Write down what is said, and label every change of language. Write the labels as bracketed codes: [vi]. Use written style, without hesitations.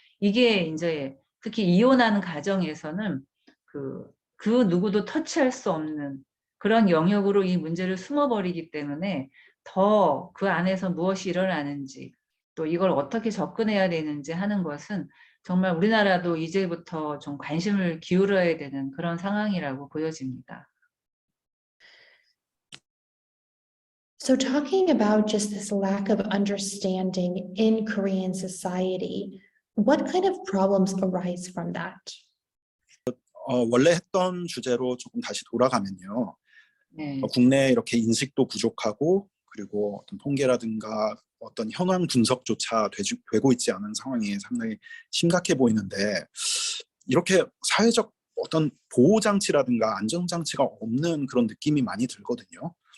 [ko] 이게 이제 특히 이혼하는 가정에서는 그 누구도 터치할 수 없는 그런 영역으로 이 문제를 숨어버리기 때문에 더 그 안에서 무엇이 일어나는지 또 이걸 어떻게 접근해야 되는지 하는 것은 정말 우리나라도 이제부터 좀 관심을 기울여야 되는 그런 상황이라고 보여집니다. [en] So talking about just this lack of understanding in Korean society, what kind of problems arise from that? [ko] 원래 했던 주제로 조금 다시 돌아가면요. 네. 국내 이렇게 인식도 부족하고 그리고 어떤 통계라든가 어떤 현황 분석조차 되고 있지 않은 상황이 상당히 심각해 보이는데 이렇게 사회적 어떤 보호장치라든가 안전장치가 없는 그런 느낌이 많이 들거든요.